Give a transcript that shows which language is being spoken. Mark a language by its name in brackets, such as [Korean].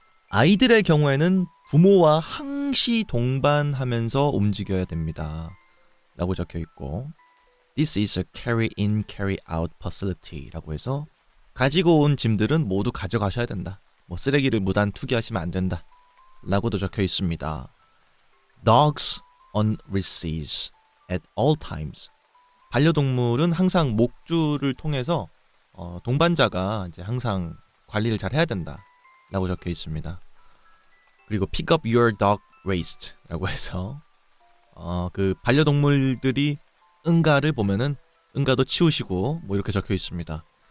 [Korean] 아이들의 경우에는 부모와 항시 동반하면서 움직여야 됩니다. 라고 적혀 있고, [English] This is a carry in, carry out facility [Korean] 라고 해서 가지고 온 짐들은 모두 가져가셔야 된다. 뭐 쓰레기를 무단 투기하시면 안 된다. 라고도 적혀 있습니다. [English] Dogs on leashes at all times. [Korean] 반려동물은 항상 목줄을 통해서 동반자가 이제 항상 관리를 잘 해야 된다. 라고 적혀 있습니다. 그리고 [English] pick up your dog waste [Korean] 라고 해서 그 반려동물들이 응가를 보면은 응가도 치우시고 뭐 이렇게 적혀 있습니다.